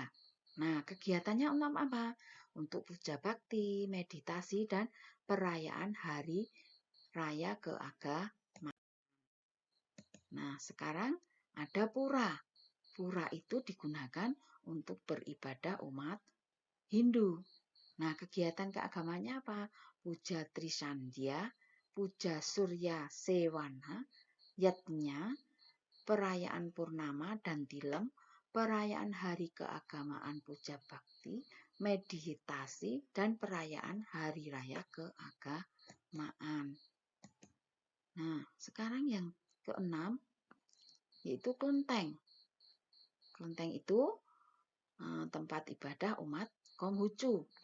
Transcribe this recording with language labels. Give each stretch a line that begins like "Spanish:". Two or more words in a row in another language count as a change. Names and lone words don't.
Indonesian: Nah, kegiatannya untuk apa? Untuk puja bakti, meditasi, dan perayaan hari raya keagamaan. Nah, sekarang ada pura. Pura itu digunakan untuk beribadah umat Hindu. Nah, kegiatan keagamanya apa? Puja Trisandya, puja Surya Sewana, yatnya, perayaan Purnama dan Tilem, perayaan hari keagamaan puja bakti, meditasi, dan perayaan hari raya keagamaan. Nah, sekarang yang keenam, yaitu kelenteng. Kelenteng itu tempat ibadah umat Konghucu.